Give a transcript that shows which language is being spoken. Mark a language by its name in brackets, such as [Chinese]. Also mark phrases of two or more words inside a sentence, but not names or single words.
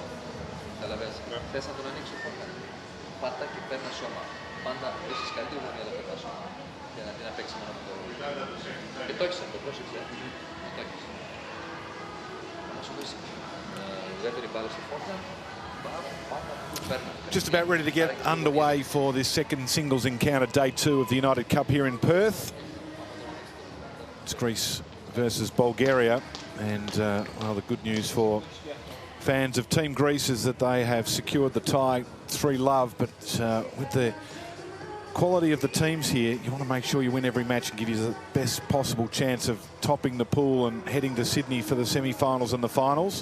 [Greek] Καταλαβαίνεις. Θες να τον ανοίξεις το φόρτα. Πάτα και παίρνα σώμα. Πάντα βρίσκεις καλύτερη γωνία να περνάς σώμα. Για να μην παίξει μόνο με το ρόλο. Και το έχεις αυτό, πρόσεξε. Το έχεις. Να σου δεις δεύτερη μπάλα στη φόρτα. [English] Just about ready to get underway for this second singles encounter, day 2 of the United Cup here in Perth. It's Greece versus Bulgaria, and well, the good news for fans of Team Greece is that they have secured the tie 3-love, but with the quality of the teams here, you want to make sure you win every match and give you the best possible chance of topping the pool and heading to Sydney for the semi-finals and the finals.